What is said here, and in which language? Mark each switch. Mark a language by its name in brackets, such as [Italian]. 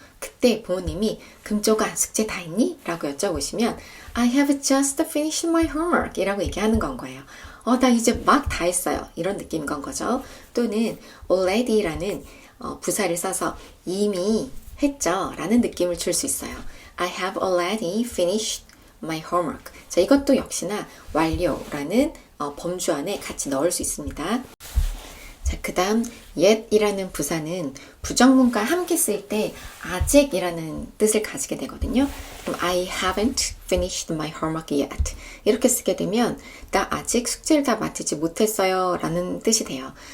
[Korean] 그때 부모님이 금조가 숙제 다 했니? 라고 여쭤보시면 [English] I have just finished my homework [Korean] 이라고 얘기하는 건 거예요. 나 이제 막 다 했어요. 이런 느낌인 건 거죠. 또는 already라는 부사를 써서 이미 했죠. 라는 느낌을 줄 수 있어요. [English] I have already finished my homework. [Korean] 자, 이것도 역시나 완료라는 범주 안에 같이 넣을 수 있습니다. 자, 그 다음 yet이라는 부사는 부정문과 함께 쓸 때 아직이라는 뜻을 가지게 되거든요. 그럼 [English] I haven't finished my homework yet [Korean] 이렇게 쓰게 되면 나 아직 숙제를 다 마치지 못했어요 라는 뜻이 돼요.